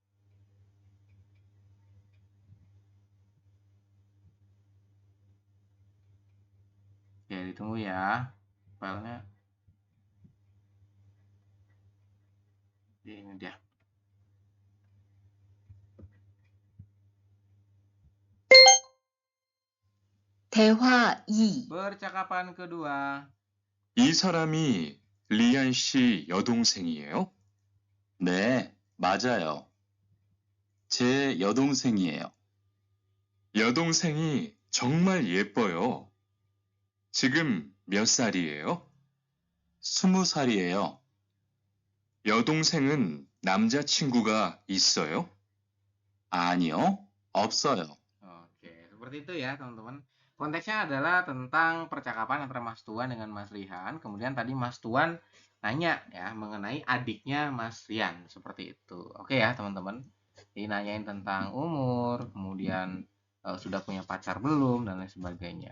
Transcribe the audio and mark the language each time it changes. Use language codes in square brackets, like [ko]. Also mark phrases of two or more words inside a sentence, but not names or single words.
[id] Oke, ditunggu ya. Filenya. Ini dia. [ko] 대화 2. [id] Percakapan kedua. [ko] 이 사람이 리안 씨 여동생이에요? 네, 맞아요. 제 여동생이에요. 여동생이 정말 예뻐요. 지금 몇 살이에요? 20살이에요. 여동생은 남자친구가 있어요? 아니요, 없어요. [id] Oke, seperti itu ya teman-teman. Konteksnya adalah tentang percakapan antara Mas Tuan dengan Mas Rihan. Kemudian tadi Mas Tuan nanya ya mengenai adiknya Mas Rian. Seperti itu. Oke ya teman-teman. Jadi nanyain tentang umur, kemudian sudah punya pacar belum, dan lain sebagainya.